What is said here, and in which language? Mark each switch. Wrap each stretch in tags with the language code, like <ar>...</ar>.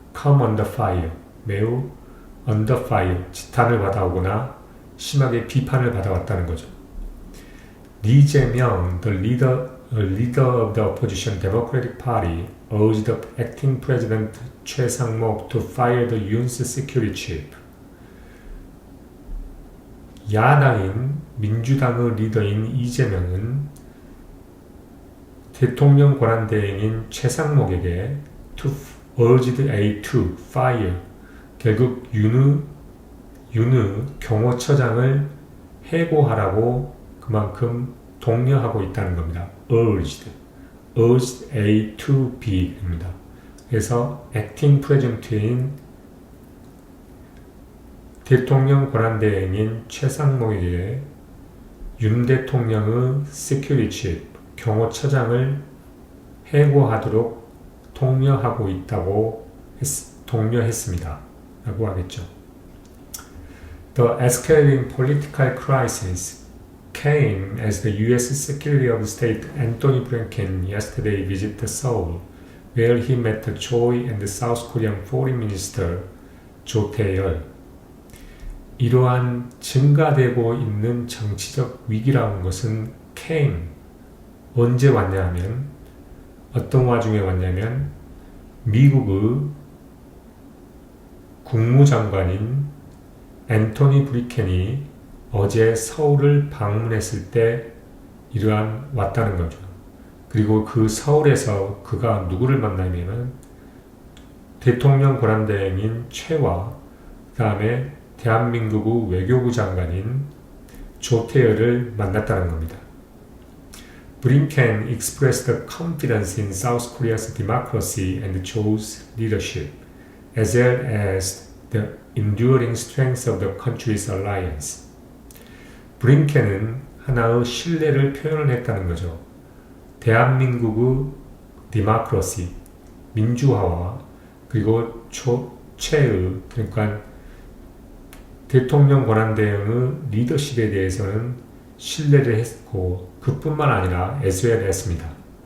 <en>Come under fire,</en> <ko>매우 under fire, 지탄을 받아오거나 심하게 비판을 받아왔다는 거죠.</ko> <en>리재명, the leader of the opposition Democratic Party, urged the acting president Choi Sang-mok to fire the Yoon's security chief.</en> <ko>야당인 민주당의 리더인 이재명은 대통령 권한대행인 최상목에게</ko> <en>urged to fire</en> <ko>결국 윤의 경호처장을 해고하라고 그만큼 독려하고 있다는 겁니다.</ko> <en>urged A to</en> <ko>B입니다. 그래서 acting president인 대통령 권한대행인 최상목에게 윤 대통령의 security chief, 경호처장을 해고하도록 독려하고 있다고 독려했습니다. 라고 하겠죠.</ko> <en>The escalating political crisis came as the U.S. Secretary of State Antony Blinken yesterday visited Seoul, where he met Choi and the South Korean Foreign Minister 조 태열.</en> <ko>이러한 증가되고 있는 정치적 위기라는 것은 came, 언제 왔냐 하면 어떤 와중에 왔냐면 미국의 국무장관인 앤토니 블링켄이 어제 서울을 방문했을 때 이러한 왔다는 거죠. 그리고 그 서울에서 그가 누구를 만나냐면 대통령 권한대행인 최와 그 다음에 대한민국의 외교부 장관인 조태열을 만났다는 겁니다.</ko> <en>Blinken expressed confidence in South Korea's democracy and Cho's leadership, as well as the enduring strength of the country's alliance.</en> <ko>블링켄은 하나의 신뢰를 표현을 했다는 거죠. 대한민국의 디모크라시, 민주화와 그리고 최의, 그러니까 대통령 권한대행의 리더십에 대해서는 신뢰를 했고 그뿐만 아니라 as well 했습니다.</ko>